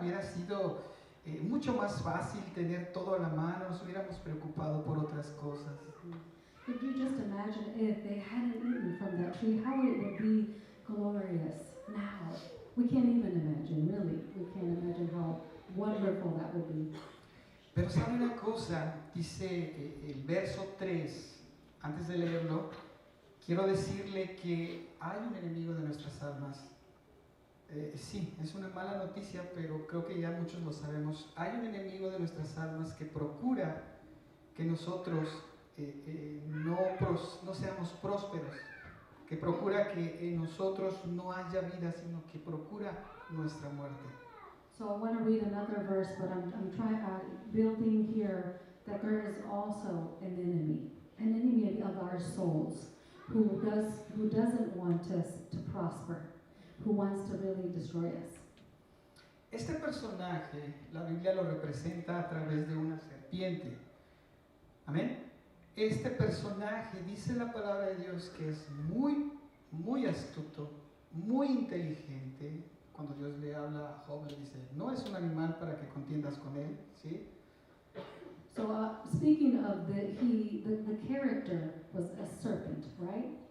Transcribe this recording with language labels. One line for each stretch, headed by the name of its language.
Spanish: Hubiera sido mucho más fácil tener todo a la mano, nos hubiéramos preocupado por otras cosas.
English: Could you just imagine if they hadn't eaten from that tree, how it would be glorious now? We can't even imagine, really. We can't imagine how wonderful that would be.
Spanish: Pero sabe una cosa, dice el verso 3, antes de leerlo, quiero decirle que hay un enemigo de nuestras almas. Sí, es una mala noticia, pero creo que ya muchos lo sabemos. Hay un enemigo de nuestras almas que procura que nosotros no seamos prósperos, que procura que en nosotros no haya vida, sino que procura nuestra muerte.
English: So I want to read another verse, but I'm trying building here that there is also an enemy of our souls, who doesn't want us to prosper, who wants to really destroy us.
Spanish: Este personaje, la Biblia lo representa a través de una serpiente. Amén. Este personaje, dice la palabra de Dios, que es muy, muy astuto, muy inteligente. cuando Dios le habla a Job, le dice, no es un animal para que contiendas con él, ¿sí?
English: So speaking of the character was a serpent, right?